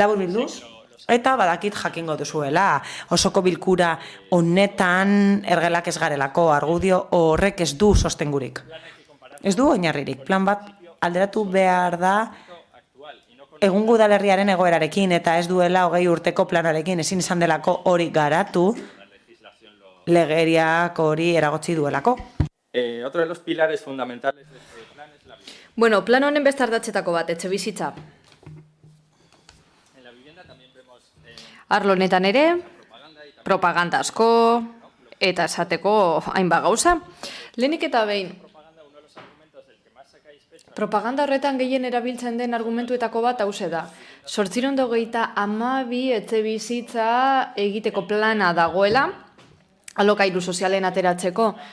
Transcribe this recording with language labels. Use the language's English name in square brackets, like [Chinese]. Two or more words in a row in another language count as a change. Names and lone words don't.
[Basque] Labur bilduz, Eta badakit jakingo duzuela, osoko bilkura honetan ergelak ez garelako, argudio horrek ez du sostengurik. Ez du oinarririk, plan bat alderatu behar da egungo udalerriaren egoerarekin eta ez duela 20 urteko planarekin ezin izan delako hori garatu legeriak hori eragotzi duelako. [Spanish] Otro de los pilares fundamentales de este plan es la vivienda. [Basque] Bueno, plan honen beste ardatzetako bat, etxebizitza. [Spanish] En la vivienda también vemos [Basque] Arlo honetan ere, propaganda asko, eta esateko hainbat gauza. Lehenik eta behin, propaganda horretan gehien erabiltzen den argumentuetako bat hauxe da. 822 etxebizitza egiteko plana dagoela, alokairu sozialen ateratzeko.